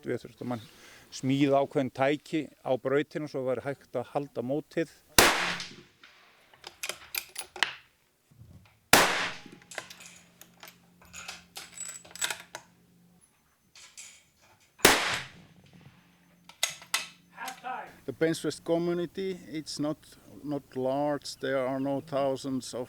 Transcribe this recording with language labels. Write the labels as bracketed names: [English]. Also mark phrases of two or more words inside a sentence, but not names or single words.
[Icelandic] Við þurfum að smíða ákveðin tæki á brautinu svo væri hægt að halda mótið. [English] The Ben's Rest community, it's not large, there are no thousands of